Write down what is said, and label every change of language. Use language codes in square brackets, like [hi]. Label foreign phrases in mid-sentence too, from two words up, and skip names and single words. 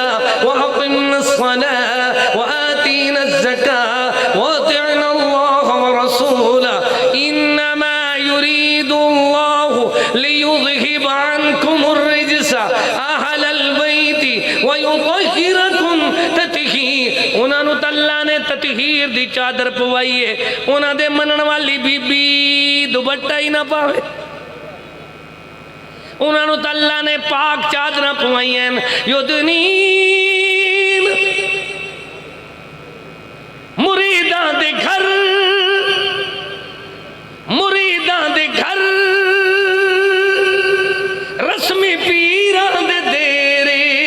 [ar] وأقمن الصلاة وآتينا الزكاة وأطعنا الله ورسوله إنما يريد الله ليذهب عنكم الرجس أهل البيت ويطهركم تطهيرا [pa] انہاں نو اللہ نے تطہیر دی چادر پوائی ہے انہاں دے منن والی بی بی دوپٹہ ہی نہ پاوے انہاں نو اللہ نے پاک چادر پوائی ہیں یدنین مریداں دے گھر رسمی پیراں دے دیرے